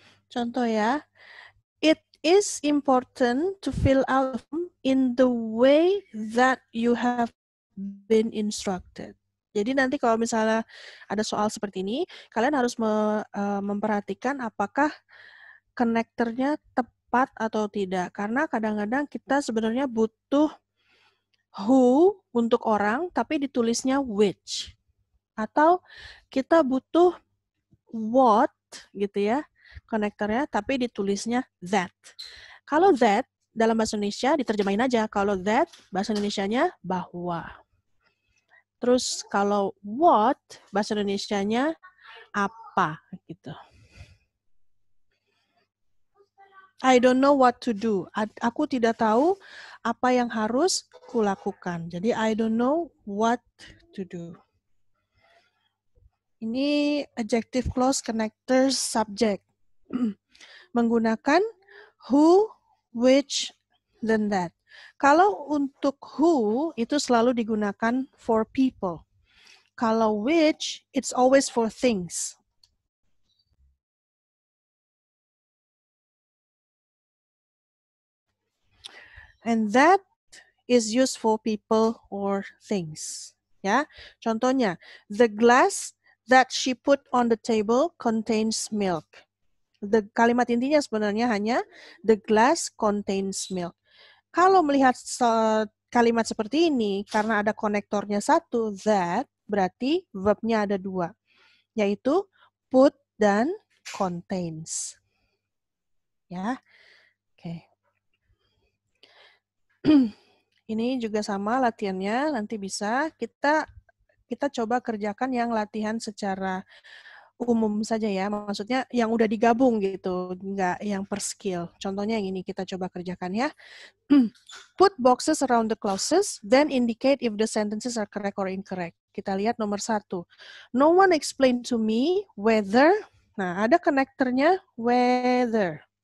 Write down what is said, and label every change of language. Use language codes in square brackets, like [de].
[id] Contoh ya, [en] it is important to fill out in the way that you have been instructed. [id] Jadi nanti kalau misalnya ada soal seperti ini, kalian harus memperhatikan apakah konektornya tepat atau tidak. Karena kadang-kadang kita sebenarnya butuh who untuk orang, tapi ditulisnya which. Atau kita butuh what, gitu ya, konektornya, tapi ditulisnya that. Kalau that, dalam bahasa Indonesia diterjemahin aja. Kalau that, bahasa Indonesianya bahwa. Terus kalau what, bahasa Indonesianya apa gitu. [en] I don't know what to do. [id] Aku tidak tahu apa yang harus kulakukan. Jadi [en] I don't know what to do. [id] Ini adjective clause connectors subject. Menggunakan who, which, then that. Kalau untuk who itu selalu digunakan [en] for people. [id] Kalau [en] which, it's always for things. And that is used for people or things. [id] Ya, contohnya, [en] the glass that she put on the table contains milk. [id] Kalimat intinya sebenarnya hanya [en] the glass contains milk. [id] Kalau melihat kalimat seperti ini, karena ada konektornya satu, that, berarti verbnya ada dua, yaitu put dan contains. Ya, oke. Ini juga sama latihannya, nanti bisa kita coba kerjakan yang latihan secara umum saja ya, maksudnya yang udah digabung gitu, nggak yang per skill. Contohnya yang ini kita coba kerjakan ya. [en] Put boxes around the clauses, then indicate if the sentences are correct or incorrect. [id] Kita lihat nomor 1. [en] No one explained to me whether, [id] nah ada connectornya whether.